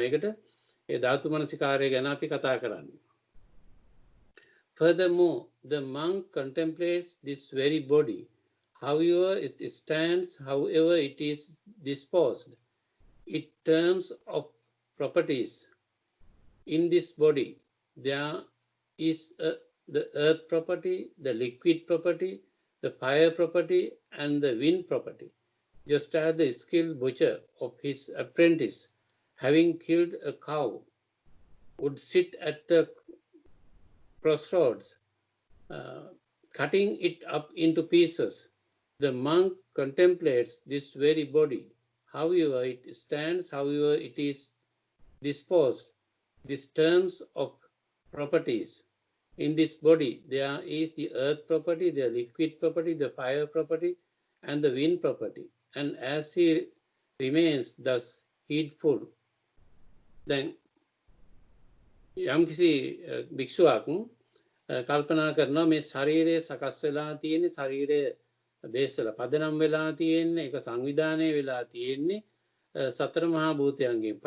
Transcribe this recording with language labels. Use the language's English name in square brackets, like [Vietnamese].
[Sinhala] ඒකට ඒ ධාතු මනසිකාරය ගැන අපි කතා කරන්නේ. [English] Furthermore, the monk contemplates this very body, however it stands, however it is disposed, in terms of properties. In this body, there is the earth property, the liquid property, the fire property, and the wind property. Just as the skilled butcher of his apprentice, having killed a cow, would sit at the crossroads, cutting it up into pieces. The monk contemplates this very body, however it stands, however it is disposed, these terms of properties. In this body, there is the earth property, the liquid property, the fire property, and the wind property. And as he remains thus heedful, then [Sinhala] යම්කිසි භික්ෂුවක් කල්පනා කරනවා මේ ශරීරය සකස් වෙලා තියෙන්නේ, ශරීරය බේසල පදනම් වෙලා තියෙන්නේ, ඒක සංවිධානය වෙලා තියෙන්නේ සතර මහා භූතයන්ගෙන්.